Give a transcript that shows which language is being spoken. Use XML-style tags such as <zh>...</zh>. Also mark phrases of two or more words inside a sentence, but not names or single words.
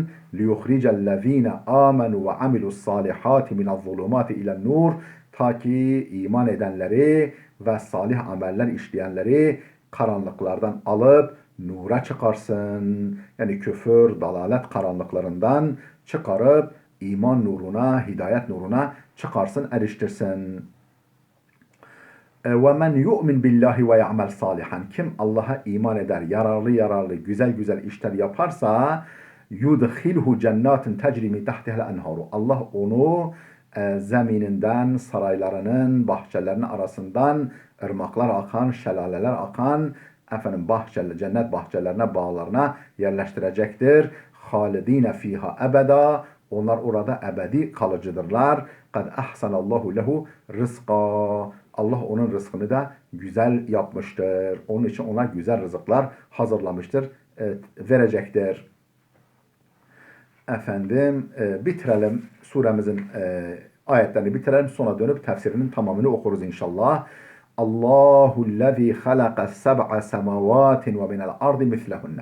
<ar>لِيُخْرِجَ الَّذِينَ آمَنُوا وَعَمِلُوا الصَّالِحَاتِ مِنَ الظُّلُمَاتِ إِلَى النُّورِ, ta ki iman edenleri ve salih ameller işleyenleri karanlıklardan alıp nura çıkarsın.</ar> <tr>Yani küfür, dalalet karanlıklarından çıkarıp iman nuruna, hidayet nuruna çıkarsın, eriştirsin.</tr> <ar>وَمَنْ يُؤْمِنْ بِاللّٰهِ وَيَعْمَلْ صَالِحًا.</ar> <tr>Kim Allah'a iman eder, yararlı, güzel işler yaparsa</tr> <ar>يُدْخِلْهُ جَنَّاتٍ تَجْرِ مِنْ تَحْتِهَا الْاَنْهَارُ.</ar> <tr>Allah onu zemininden, saraylarının, bahçelerinin arasından ırmaklar akan, şelaleler akan, cennet bahçelerine, bağlarına yerleştirecektir.</tr> <ar>خَالِد۪ينَ ف۪يهَا ebeda.</ar> <tr>Onlar orada ebedi kalıcıdırlar.</tr> <ar>قَدْ اَحْسَنَ اللّٰهُ لَهُ رِزْقًا.</ar> <tr>Allah onun rızkını da güzel yapmıştır. Onun için ona güzel rızıklar hazırlamıştır, verecektir. Bitirelim suremizin ayetlerini bitirelim. Sonra dönüp tefsirinin tamamını okuruz inşallah.</tr> <ar>اللَّهُ الَّذِي خَلَقَ سَبْعَ سَمَاوَاتٍ وَمِنَ الْأَرْضِ مِثْلَهُنَّ.</ar>